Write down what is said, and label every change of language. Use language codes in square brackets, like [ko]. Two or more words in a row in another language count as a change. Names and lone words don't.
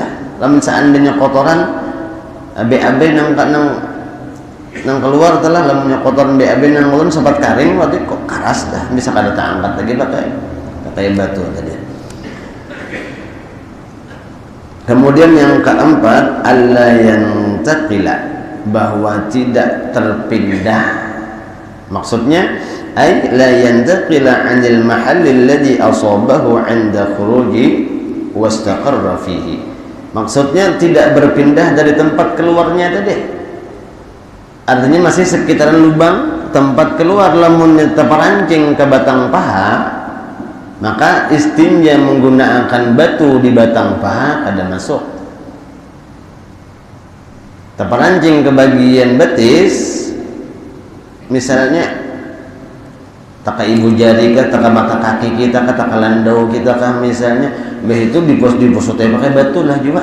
[bjn] Lamun seandainya kotoran BAB nang keluar telah, lamunnya kotoran BAB nang ulun sempat karing waktu kok karas dah, bisa kada angkat lagi pakai batu tadi. [id] Kemudian yang keempat, [ar] ألا ينتقل, [id] bahwa tidak terpindah. [ar] Maksudnya أي لا ينتقل عن المحل الذي أصابه عند خروجه واستقر فيه. [id] Maksudnya tidak berpindah dari tempat keluarnya tadi. Artinya masih sekitaran lubang tempat keluar. [bjn] Lamun terperancing ke batang paha, maka istinja menggunakan batu di batang paha kada masuk. Terperancing ke bagian betis, misalnya taka ibu jari kah, taka mata kaki kita kah, taka landau kita kah, misalnya begitu diposotnya pakai batu lah juga.